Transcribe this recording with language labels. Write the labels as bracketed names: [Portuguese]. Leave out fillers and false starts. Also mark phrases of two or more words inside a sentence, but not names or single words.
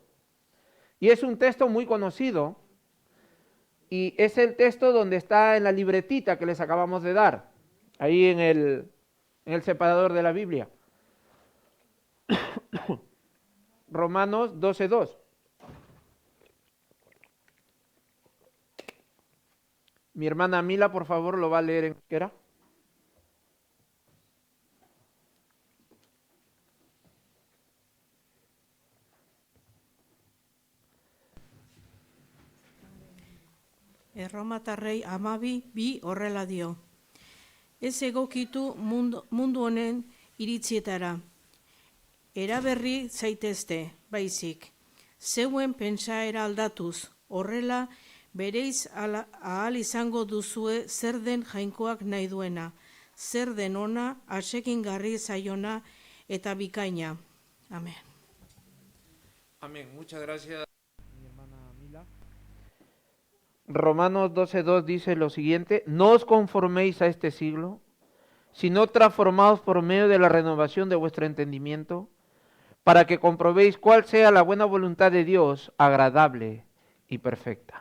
[Spanish] Y es un texto muy conocido. Y es el texto donde está en la libretita que les acabamos de dar, ahí en el separador de la Biblia. Romanos 12:2. Mi hermana Mila, por favor, lo va a leer en euskera. [Basque] Erromatarrei 12:2 horrela dio. Ez egokitu mundu honen iritzietara. Eraberri zaitezte, baizik. Zeuen pentsaera aldatuz, horrela bereiz ahal izango duzue zer den jainkoak nahi duena. zer denona, atsegingarri zaiona eta bikaina. Amen. [Spanish] Amén. Muchas gracias, mi hermana Mila. Romanos 12:2 dice lo siguiente: no os conforméis a este siglo, sino transformaos por medio de la renovación de vuestro entendimiento, para que comprobéis cuál sea la buena voluntad de Dios, agradable y perfecta.